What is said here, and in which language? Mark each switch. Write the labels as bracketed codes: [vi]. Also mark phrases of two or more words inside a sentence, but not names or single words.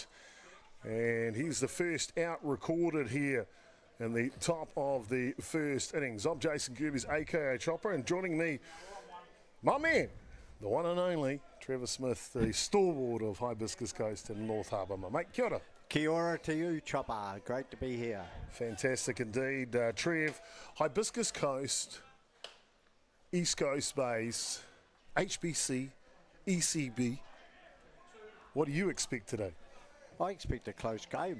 [en] And he's the first out recorded here in the top of the first innings. I'm Jason Gerbes, a.k.a. Chopper, and joining me, my man, the one and only Trevor Smith, the stalwart of Hibiscus Coast in North Harbour. My mate, [mi] kia ora. Kia ora [en] to you, Chopper. Great to be here. Fantastic indeed. Trev, Hibiscus Coast, East Coast Bays, HBC, ECB. What do you expect today? I expect a close game.